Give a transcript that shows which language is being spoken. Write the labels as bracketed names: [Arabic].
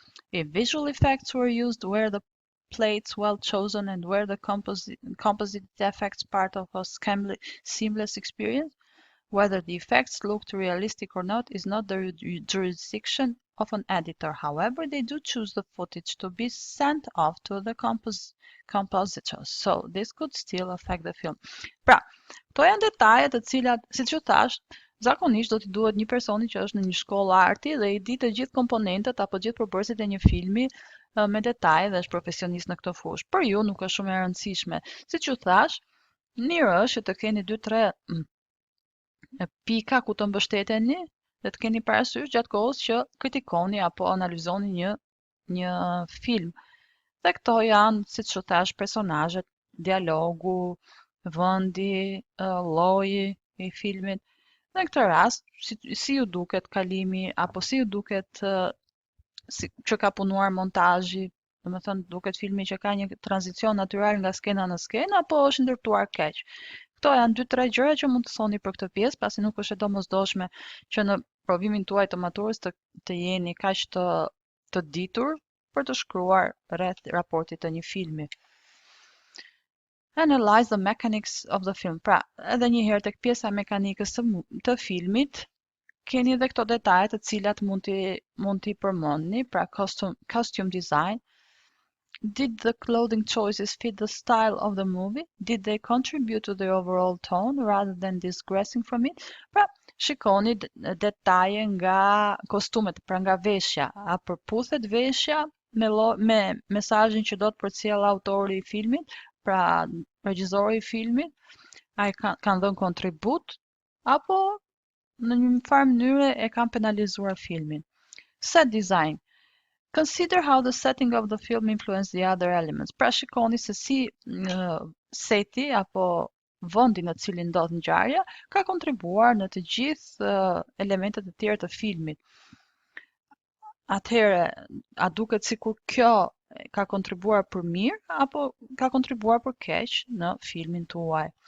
[English] If visual effects were used, were the plates well chosen and were the composite effects part of a seamless experience? Whether the effects looked realistic or not is not the jurisdiction of an editor. However, they do choose the footage to be sent off to the compositors, so this could still affect the film. [Albanian] Pra, këto janë detaje të cilat, siç ju thash, zakonisht do t'i duhet një personi që është në një shkollë arti dhe I di të gjithë komponentët apo gjithë përbërësit e një filmi me detaje dhe është profesionist në këtë fushë. Për ju nuk është shumë e rëndësishme. Siç ju thash, mirë është që të keni 2-3 pika ku të mbështeteni dhe të keni parasysh gjatë kohës që kritikoni apo analizoni një film. Dhe këto janë, siç u thash, personazhet, dialogu, vendi, lloji I filmit. Në këtë rast, si ju duket kalimi apo si ju duket që ka punuar montazhi, domethënë duket filmi që ka një tranzicion natyral nga skena në skenë apo është ndërtuar keq. Këto janë 2-3 gjëra që mund të thoni për këtë pjesë, pasi nuk është e domosdoshme që në provimin tuaj të maturës të jeni kaq të ditur për të shkruar rreth raportit të një filmi. [English] Analyze the mechanics of the film. [Albanian] Pra, edhe një herë tek pjesa e mekanikës të filmit, keni edhe këto detaje të cilat mund t'i përmendni, pra costume design. [English] Did the clothing choices fit the style of the movie? Did they contribute to the overall tone rather than digressing from it? [Albanian] Pra, shikoni detaje nga kostumet, pra nga veshja. A përputhet veshja me mesazhin që do të përcjell autori i filmit, pra regjizori i filmit, ai kanë dhënë kontribut, apo në një farë mënyre e kanë penalizuar filmin. [English] Set design. Consider how the setting of the film influenced the other elements. [Albanian] Pra shikoni se si seti apo vendi në cilin ndodh ngjarja ka kontribuar në të gjithë elementet e tjera të filmit. Atëherë, a duket sikur kjo ka kontribuar për mirë apo ka kontribuar për keq në filmin tuaj?